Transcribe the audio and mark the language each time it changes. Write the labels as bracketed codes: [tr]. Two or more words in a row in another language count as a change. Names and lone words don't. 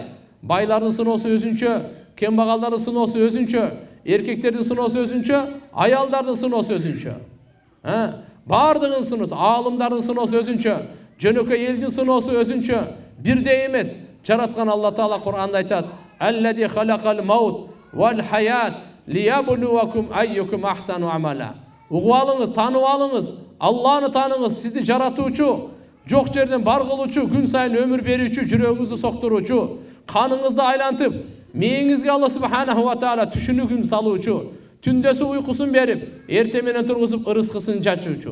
[ky] Байлардын сыноосу өзүнчө, кембагалдардын сыноосу өзүнчө, эркектердин сыноосу өзүнчө, аялдардын сыноосу өзүнчө. Бардыгынын сыноосу, аалымдардын сыноосу өзүнчө, жөнөкөй элдин сыноосу өзүнчө, бирдей эмес. Жараткан Алла Таала Кур'анда айтат: [ar] "الذي خلق الموت والحياة ليبلوكم أيكم أحسن عملا." [ky] Угуп алыңыз, таанып алыңыз, Алланы тааныңыз, сизди жаратуучу, жок жерден бар кылуучу, күн сайын өмүр берүүчү, жүрөгүңүздү соктуруучу, каныңызды айлантып, мээңизге Алла [ar] سبحانه وتعالى [ky] түшүнүгүн салуучу, түндөсү уйкусун берип, эрте менен тургузуп ырыскысын чачуучу.